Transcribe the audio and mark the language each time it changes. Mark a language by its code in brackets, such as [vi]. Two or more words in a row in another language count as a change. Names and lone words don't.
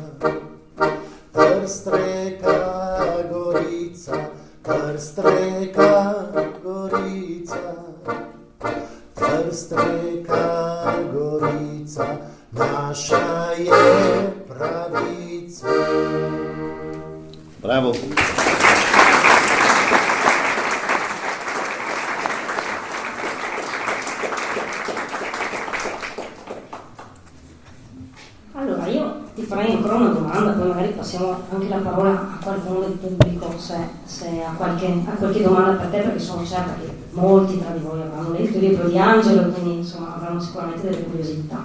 [sl] Trst reka Gorica, Trst reka Gorica, Trst reka Gorica, naša je pravica. [it] Bravo. Allora, io ti farei ancora una domanda, poi magari passiamo anche la parola a qualcuno del pubblico se ha qualche domanda per te, perché sono certa che molti tra di voi avranno letto il libro di Angelo, quindi insomma avranno sicuramente delle curiosità.